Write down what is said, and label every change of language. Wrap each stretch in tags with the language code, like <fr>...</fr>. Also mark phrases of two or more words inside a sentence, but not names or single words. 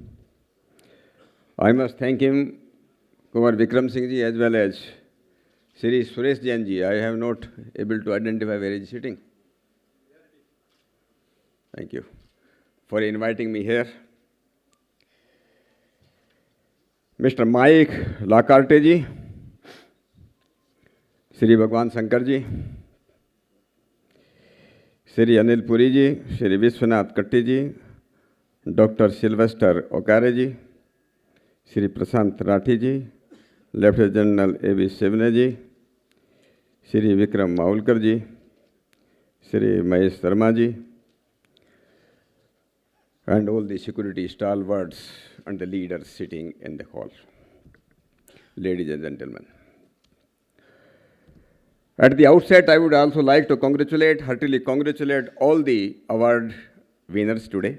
<en>I must thank him, Kumar Vikram Singh ji, as well as Shri Suresh Jain ji. I have not able to identify where he is sitting. Thank you for inviting me here. Mr. Mike Lacarte ji, Shri Bhagwan Shankar ji, Shri Anil Puri ji, Shri Vishwanath Katti ji, Dr. Sylvester Okare ji, Shri Prashant Rathi ji, Lieutenant General A.B. Shivne ji, Shri Vikram Mahulkar ji, Shri Mahesh Sharma ji, and all the security stalwarts and the leaders sitting in the hall. Ladies and gentlemen, At the outset, I would also like to heartily congratulate all the award winners today.</en>